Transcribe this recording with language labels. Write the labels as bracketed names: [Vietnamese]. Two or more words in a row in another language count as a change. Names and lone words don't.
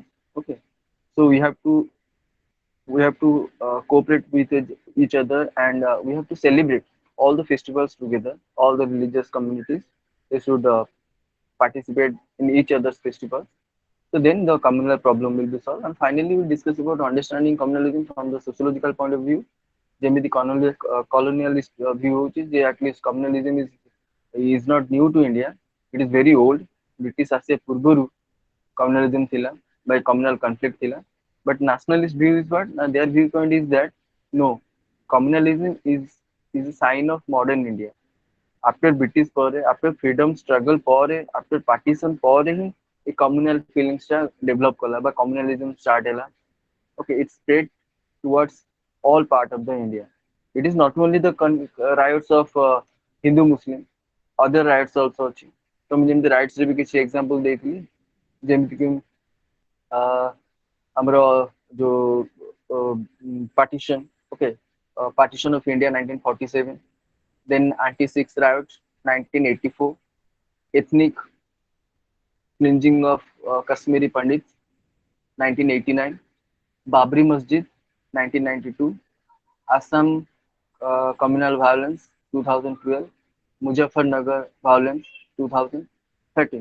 [English] Okay, so we have to cooperate with each other, and we have to celebrate all the festivals together. All the religious communities, they should participate in each other's festivals. So then the communal problem will be solved. And finally, we'll discuss about understanding communalism from the sociological point of view. ଯେମିତି colonialist view [Odia] ହଉଛି ଯେ [English] at least communalism is not new to India. It is very old. British [Odia] ଆସିବା ପୂର୍ବରୁ [English] communalism ଥିଲା by communal conflict ଥିଲା. But nationalist view is what? Their viewpoint is that no, communalism is a sign of modern India. After British ପରେ, after freedom struggle ପରେ, after partition [Odia] ପରେ ହିଁ ଏ [English] communal feelings ଟା develop [Odia] କଲା ବା [English] communalism start ହେଲା. Okay, it spread towards all part of the India. It is not only the riots of Hindu Muslim, other riots also ଅଛି. [Odia] ତ ମୁଁ ଯେମିତି rights ରେ ବି କିଛି example ଦେଇଥିଲି, ଯେମିତି କି ଆମର ଯୋଉ [English] partition, okay, partition of India 1947, then anti-6 riots 1984, ethnic cleansing of Kashmiri Pandits 1989, Babri Masjid 1992, Assam communal violence 2012, Muzaffarnagar violence 2013.